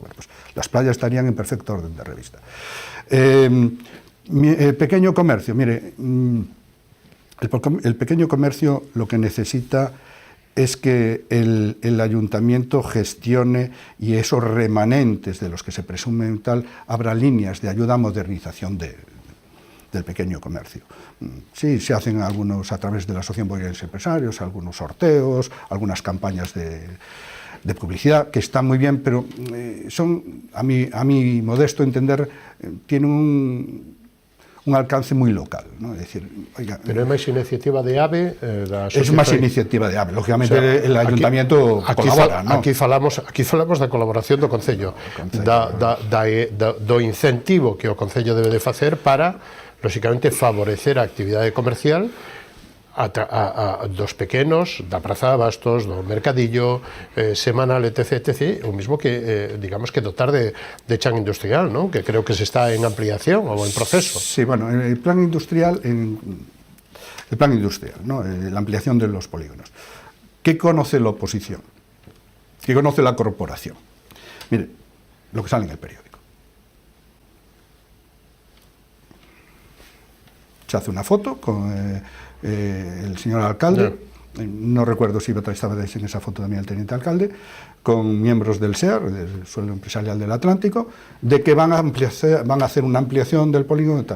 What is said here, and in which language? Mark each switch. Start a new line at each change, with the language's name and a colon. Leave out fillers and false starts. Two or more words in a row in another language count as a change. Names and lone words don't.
Spanish: Bueno, pues las playas estarían en perfecto orden de revista. Pequeño comercio, mire, el pequeño comercio lo que necesita es que el ayuntamiento gestione y esos remanentes de los que se presumen tal, habrá líneas de ayuda a modernización del pequeño comercio. Sí, se hacen algunos a través de la Asociación Boirense de Empresarios, algunos sorteos, algunas campañas de publicidad, que están muy bien, pero son, a mi modesto entender, tienen un alcance muy local, ¿no? Es decir, oiga,
Galician: pero é máis iniciativa de AVE
Spanish: es máis iniciativa de AVE, lógicamente, o sea, el ayuntamiento colabora, ¿no?
Galician: Aquí falamos da colaboración do Concello, do incentivo que o Concello debe de facer para, lógicamente, favorecer a actividade comercial dos pequenos, da Praza de Abastos, do Mercadillo, semanal, etc., o mismo que, digamos, que dotar de chan industrial, ¿no? Que creo que se está en ampliación ou en proceso.
Spanish: Sí, bueno, el plan industrial, ¿no? La ampliación de los polígonos. ¿Qué conoce la oposición? ¿Qué conoce la corporación? Mire, lo que sale en el periódico. Se hace una foto con el señor alcalde, no recuerdo si estaba en esa foto también el teniente alcalde, con miembros del SEAR, del Suelo Empresarial del Atlántico, de que van a hacer una ampliación del polígono y tal.